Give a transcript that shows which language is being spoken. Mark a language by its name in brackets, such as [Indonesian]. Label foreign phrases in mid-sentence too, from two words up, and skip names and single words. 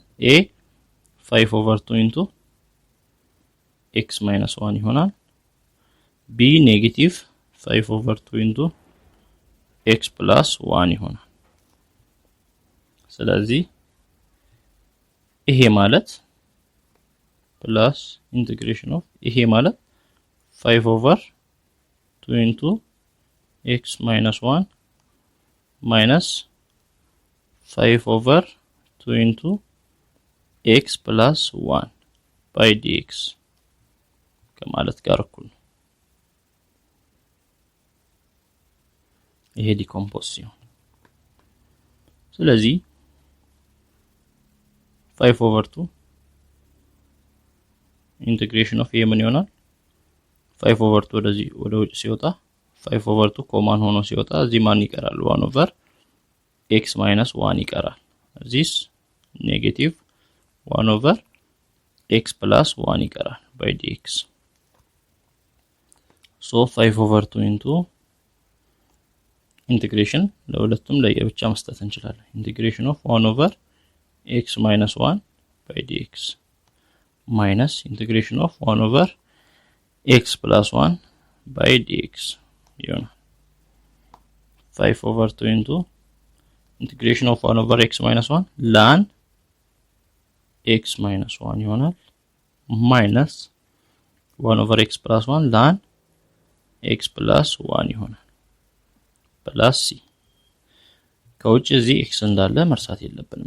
[English] a 5 over 2 into x minus 1 [Amharic] ይሆናል። [English] b negative 5 over 2 into x plus 1 [Amharic] ይሆናል። ስለዚህ ይሄ ማለት [English] plus integration of [Amharic] ይሄ ማለት [English] 5 over 2 into x minus 1 minus 5 over 2 into x plus 1 by dx [Amharic] ከማለት ጋር እኩል ነው። ይሄ ዲኮምፖዝ ሲሆን ስለዚህ [English] 5 over 2 integration of [Amharic] ምን ይሆናል? [English] 5 over 2 [Amharic] ወደ ውጭ ሲወጣ [English] 5 over 2 common [Amharic] ሆኖ ሲወጣ እዚህ ማን ይቀራል? [English] 1 over x minus 1 [Amharic] ይቀራል። እዚህስ [English] negative 1 over x plus 1 [Amharic] ይቀራል [English] by dx። so 5 over 2 into ኢንቲግሬሽን [Amharic] ለሁለቱም ለየብቻ መስጠት እንችላለን። [English] integration of 1 over x minus 1 by dx minus integration of 1 over x plus 1 by dx [Amharic] ይሆናል [English] 5 over 2 into integration of 1 over x minus 1 ln x minus 1 [Amharic] ይሆናል [English] minus 1 over x plus 1 ln x plus 1 ይሆናል plus c [Amharic] ከውጭ እዚህ x እንዳለ መርሳት የለብንም